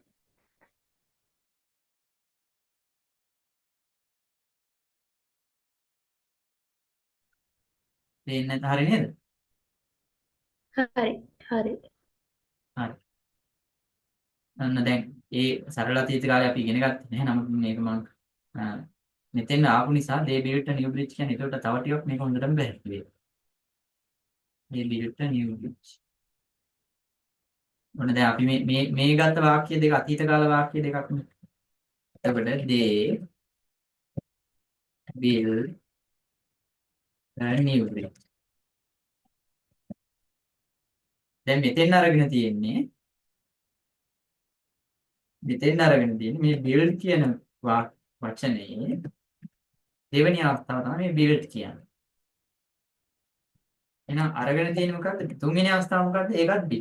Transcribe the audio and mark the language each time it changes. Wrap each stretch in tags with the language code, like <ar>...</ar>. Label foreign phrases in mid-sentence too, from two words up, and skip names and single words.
<si>තේන්නේ නැත හරිය නේද? හරි හරි. හරි. අන්න දැන් ඒ සරල අතීත කාලේ අපි ඉගෙන ගත්තේ නැහැ. නමුත් මේක මම මෙතෙන් ආපු නිසා</si> <en>they built a new bridge</en> <si>කියන්නේ ඒකට තව ටිකක් මේක හොඳටම පැහැදිලි වෙයි.</si> <en>they built a new bridge.</en> <si>ඔන්න දැන් අපි මේ ගත්ත වාක්‍ය දෙක අතීත කාල වාක්‍ය දෙකක් නේ. එතකොට</si> <en>they built a new bridge.</en> <si>දැන් මෙතෙන් අරගෙන තියෙන්නේ මේ build කියන වචනේ දෙවෙනි අවස්ථාව තමයි මේ build කියන්නේ. එහෙනම් අරගෙන තියෙන්නේ මොකද්ද? තුන්වෙනි අවස්ථාව මොකද්ද? ඒකත් build.</si>